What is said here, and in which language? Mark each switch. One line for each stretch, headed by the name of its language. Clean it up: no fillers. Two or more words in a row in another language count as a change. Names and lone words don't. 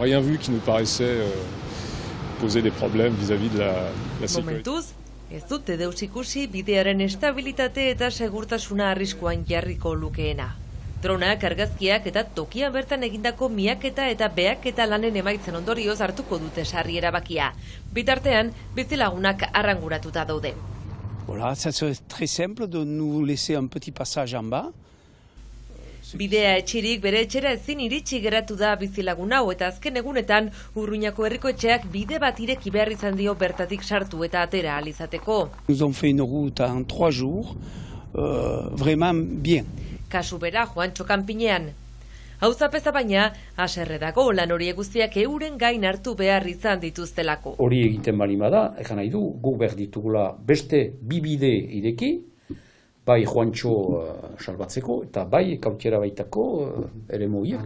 Basque: Momentuz, ez dute deus ikusi bidearen estabilitate eta segurtasuna arriskuan jarriko lukeena. Dronak, argazkiak eta tokian bertan egindako miaketa eta behaketa lanen emaitzen ondorioz hartuko dute sarri erabakia. Bitartean, bizilagunak arranguratuta daude.
French: Voilà, ça serait très simple de nous laisser un petit passage en bas.
Basque: Bidea etxirik bere etxera ezin iritsi geratu da bizilagun hau eta azken egunetan Urruñako herriko etxeak bide bat ireki behar izan dio bertatik sartu eta atera ahal izateko.
French: Nous avons fait une route en 3 jours, vraiment bien.
Basque: Kasu bera Juantxo kanpinean. Hauzapeza baina, haserre dago lan horiek guztiak euren gain hartu behar izan dituztelako. Hori egiten bali bada, egan nahi du, guk behar ditugula beste 2 bide ireki, bai Juantxo salbatzeko eta bai Kautiera baitako ere moiak.